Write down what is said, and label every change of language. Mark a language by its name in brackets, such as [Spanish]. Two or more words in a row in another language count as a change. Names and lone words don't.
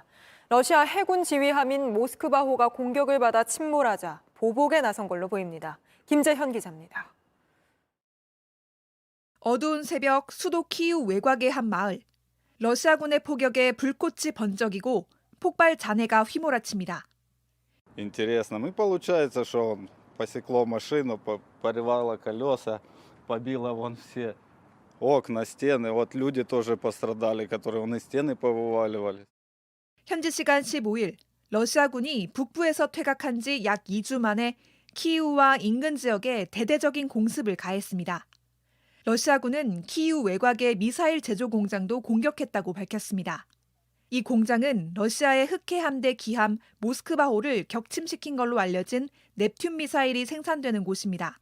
[Korean] 러시아 해군 지휘함인 모스크바호가 공격을 받아 침몰하자 보복에 나선 걸로 보입니다. 김재현 기자입니다. 어두운 새벽 수도 키이우 외곽의 한 마을. 러시아군의 포격에 불꽃이 번쩍이고 폭발 잔해가 휘몰아칩니다. [Russian] Интересно, получается, что посекло машину, порвало колеса, побило вон все окна, стены. Вот люди тоже пострадали, которые вон и стены повываливали. [Korean] 현지 시간 15일 러시아군이 북부에서 퇴각한 지 약 2주 만에 키이우와 인근 지역에 대대적인 공습을 가했습니다. 러시아군은 키이우 외곽의 미사일 제조 공장도 공격했다고 밝혔습니다. 이 공장은 러시아의 흑해 함대 기함 모스크바호를 격침시킨 걸로 알려진 넵튠 미사일이 생산되는 곳입니다.